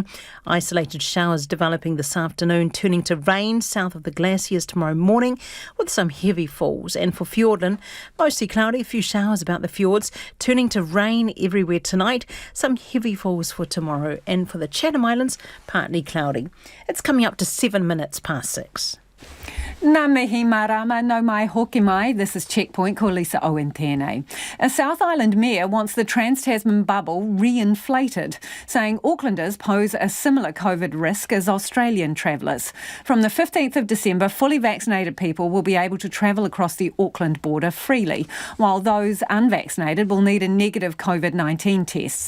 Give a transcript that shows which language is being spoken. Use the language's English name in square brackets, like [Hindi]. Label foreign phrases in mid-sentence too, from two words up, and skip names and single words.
[English] Isolated showers developing this afternoon, turning to rain south of the glaciers tomorrow morning with some heavy falls. And for Fiordland, mostly cloudy, a few showers about the fjords, turning to rain everywhere tonight. Some heavy falls for tomorrow. And for the Chatham Islands, partly cloudy. It's coming up to 7 minutes past 6. [Māori] Nā mihi marama no mai hoki mai. [English] This is Checkpoint, [Māori] ko Lisa Owen tēnei. [English] A South Island mayor wants the Trans-Tasman bubble reinflated, saying Aucklanders pose a similar COVID risk as Australian travellers. From the 15th of December, fully vaccinated people will be able to travel across the Auckland border freely, while those unvaccinated will need a negative COVID-19 test.